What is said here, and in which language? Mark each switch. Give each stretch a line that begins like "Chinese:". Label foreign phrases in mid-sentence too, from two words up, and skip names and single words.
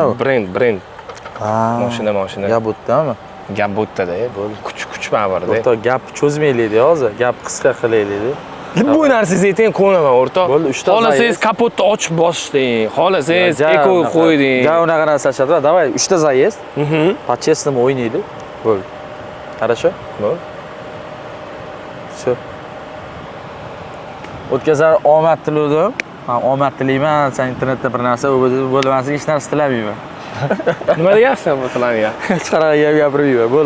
Uzbek: Brend. Mashina. Gap o'tdami? Gap bo'tda-da. Kuch barda. O'rtoq, gap cho'zmaylik-da hozir. Gap qisqa qilaylik-da. Bu narsangiz ayting, qo'naman o'rtoq. Bo'ldi, 3 ta. Xohlasangiz kapotni ochib boshding. Xohlasangiz eko qo'yding. Ja, unaqa narsalar. Davay, 3 ta zaезд. По-честному o'ynaydi. Bo'ldi. Хорошо? Bo'ldi. Всё. O'tkazar omad tiladim. Men omad tilayman, sen internetda bir narsa bo'lmasin, hech narsa tilamayman. Nima deyapsan bu tilaniga? Hech qanaqa gap gapirmayman, bo'ldi.